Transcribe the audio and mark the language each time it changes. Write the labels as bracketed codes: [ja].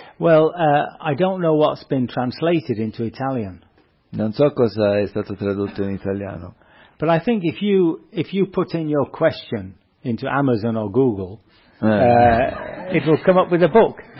[en] Well, I don't know what's been translated into Italian. [it] Non so cosa è stato tradotto in italiano. [en] But I think if you put in your question into Amazon or Google, it will come up with a book.